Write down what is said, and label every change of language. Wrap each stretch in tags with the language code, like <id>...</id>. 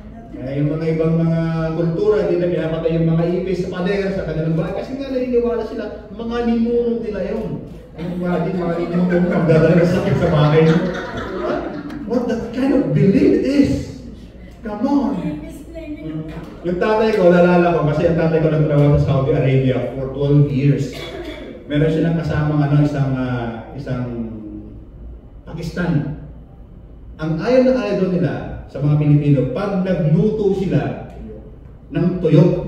<tl>Kaya yung mga ibang mga kultura, hindi na pinapatay yung mga ipis sa pader, sa kanilang bahay. Kasi nga naniniwala sila, mga ninunong nila yun. Imagine, mga ninunong magdadala ng sakit sa bahay.</tl> <en>What that kind of belief is? Come on!</en> <tl>Yung tatay ko, nalala ko, kasi ang tatay ko nagtrabaho sa Saudi Arabia</tl> <en>for 12 years.</en> <tl>Meron silang kasamang isang Pakistan. Ang ayaw na ayaw nila sa mga Pilipino, pag nagluto sila ng tuyo.</tl>